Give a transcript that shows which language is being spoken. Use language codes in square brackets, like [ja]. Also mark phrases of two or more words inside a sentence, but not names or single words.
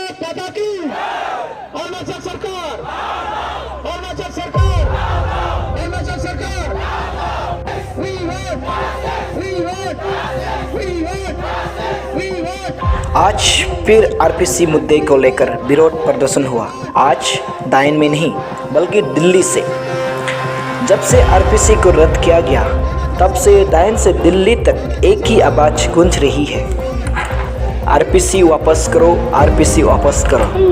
[hi] माता की, अरुणाचल सरकार, अरुणाचल सरकार, अरुणाचल सरकार, [en] we want, we want, we want, we want। [hi] आज फिर आरपीसी मुद्दे को लेकर विरोध प्रदर्शन हुआ। आज दायन में नहीं बल्कि दिल्ली से। जब से आरपीसी को रद्द किया गया तब से दायन से दिल्ली तक एक ही आवाज गूंज रही है, आरपीसी वापस करो, आरपीसी वापस करो।